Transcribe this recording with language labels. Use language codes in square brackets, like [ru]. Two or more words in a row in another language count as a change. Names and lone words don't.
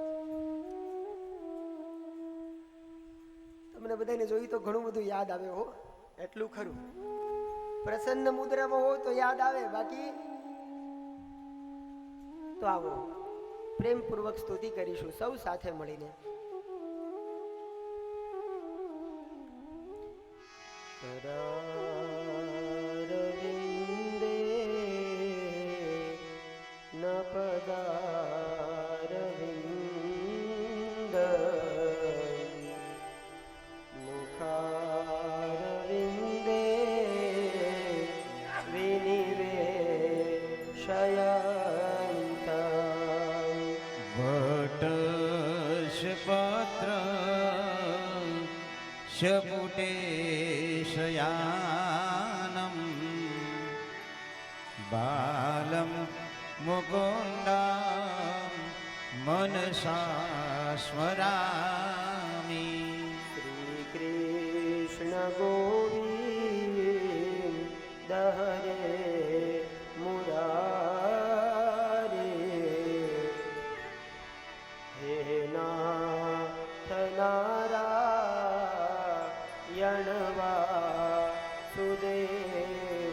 [gu] તમને બધાને જોઈ તો ઘણું બધું યાદ આવે હો એટલું ખરું પ્રસન્ન મુદ્રામાં હો તો યાદ આવે બાકી તો આવો પ્રેમપૂર્વક સ્તુતિ કરીશું સૌ સાથે મળીને [sa] करारविन्दे न पदारविन्द मुखारविन्दे विनिवेशयन्ता વટશ પત્ર शपुटेशयानं बालं मुकुन्दं मनसा स्मरामि श्रीकृष्ण गोविन्द हरे मुरारे हे नाथ नारायण वासुदेव